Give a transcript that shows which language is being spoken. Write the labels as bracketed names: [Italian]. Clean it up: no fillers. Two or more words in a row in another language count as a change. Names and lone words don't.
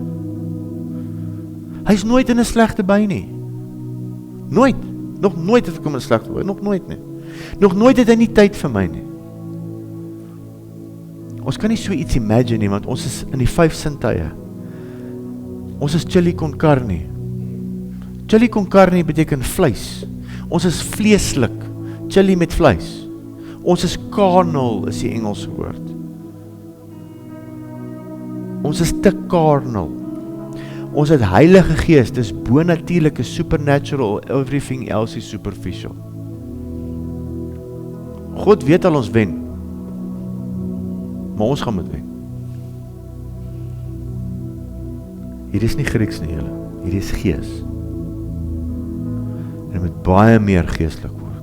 [Afrikaans] Hy is nooit in 'n slegte by nie. Nooit. Nog nooit het ek hom in 'n slegte by. Nog nooit nie. Nog nooit het hy nie tyd vir my nie. Ons kan nie so iets imagine nie, want ons is in die 5 sintuie. Ons is chili con carne. Chili con carne beteken vleis. Ons is vleeslik, chili met vleis. Ons is carnal, is die Engelse woord. Ons is te carnal. Ons het Heilige Gees, dis bonatuurlik, [English] is supernatural, everything else is superficial. [Afrikaans] God weet al ons wen, maar ons gaan moet wen. Hier is nie Grieks nie, julle. Hier is gees. En dit moet baie meer geestelik word.